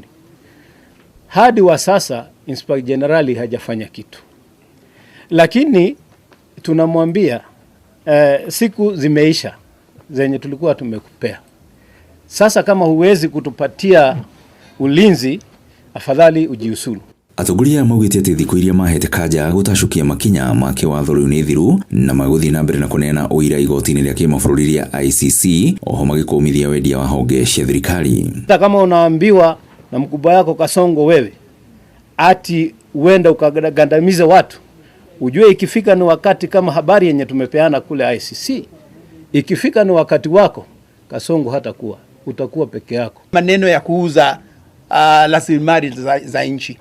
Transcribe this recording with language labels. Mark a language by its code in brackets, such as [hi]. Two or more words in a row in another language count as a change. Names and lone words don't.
[sw] Hadi wa sasa Inspector Generali hajafanya kitu. Lakini tunamwambia siku zimeisha zenye tulikuwa tumekupea. Sasa kama huwezi kutupatia ulinzi, afadhali ujiusulu. [ki] Atongoria maugite ati thiku iria mahete Kanja gutashukia makinya make watho riu ni thiru na maguthi na mbere na kuneana uira igoti-ini ria kimabũrũri ria ICC oho magikumithia wendia wa honge cia thirikari. [sw] Kama unaambiwa na mkubwa yako Kasongo wewe ati uenda ukagandamize watu, ujue ikifika ni wakati kama habari yenye tumepeana kule ICC, ikifika ni wakati wako Kasongo hatakuwa, utakuwa peke yako. Maneno ya kuuza rasilimali za nchi.